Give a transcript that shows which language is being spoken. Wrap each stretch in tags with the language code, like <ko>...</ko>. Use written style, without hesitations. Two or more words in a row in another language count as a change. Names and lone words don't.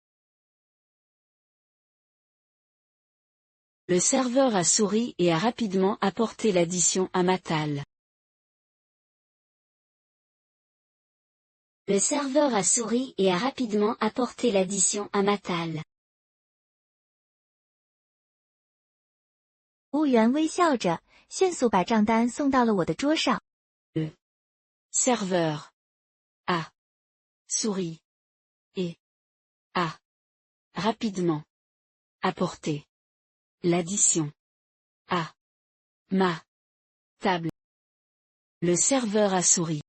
<fr>Le serveur a souri et a rapidement apporté l'addition à ma table. Le serveur a souri et a rapidement apporté l'addition à ma table.</fr> <zh>服务员微笑着，迅速把账单送到了我的桌上。</zh> <fr>Le serveur a souri et a rapidement apporté l'addition à ma table. Le serveur a souri.</fr>